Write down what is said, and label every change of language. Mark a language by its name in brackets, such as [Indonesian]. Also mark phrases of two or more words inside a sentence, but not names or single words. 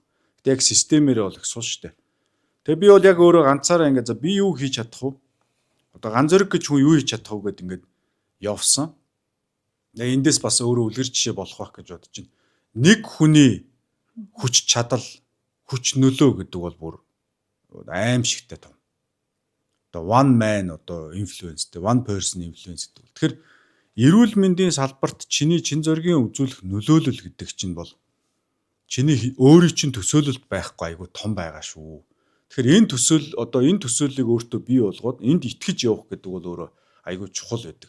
[Mongolian] Гэтэ яг системээр бол их сул штэ. Тэгээ би бол яг өөрөө ганцаараа ингээд за би юу хийж чадах вэ? Одоо ганц зэрэг гэж хүн юу хийж чадах вэ гэдээ ингээд явсан. Тэгээ эндээс бас өөрөө үлгэр жишээ болох байх гэж бодож байна. Нэг хүний хүч чадал, хүч нөлөө гэдэг бол бүр аимшигтай том. [English] Одоо one man одоо influence, one person influence гэдэг. [Mongolian] Тэгэхээр эрүүл мэндийн салбарт чиний чин зоригийн үзүүлэх нөлөөлөл гэдэг чинь бол чиний өөрийн чинь төсөөлөлд байхгүй айгу том байгаа шүү. Тэгэхээр энэ төсөөллийг өөртөө бий болгоод энд итгэж явах гэдэг бол өөрөө айгу чухал байдаг.